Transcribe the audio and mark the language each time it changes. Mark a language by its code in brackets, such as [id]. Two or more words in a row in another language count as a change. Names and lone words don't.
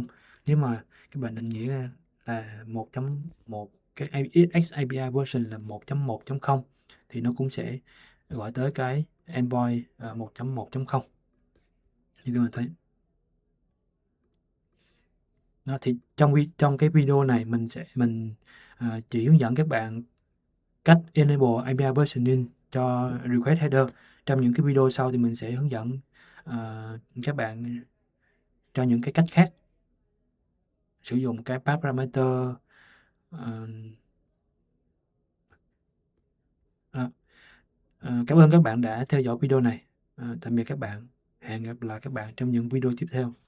[vi] Nếu mà các bạn định nghĩa là 1.1, cái [en] XAPI version [vi] là 1.1.0 thì nó cũng sẽ gọi tới cái endpoint 1.1.0 như các bạn thấy. Đó, thì trong cái video này mình chỉ hướng dẫn các bạn cách [en] enable API versioning [vi] cho [en] request header. [vi] Trong những cái video sau thì mình sẽ hướng dẫn các bạn cho những cái cách khác sử dụng cái [en] path parameter. [vi] Cảm ơn các bạn đã theo dõi video này. Tạm biệt các bạn. Hẹn gặp lại các bạn trong những video tiếp theo.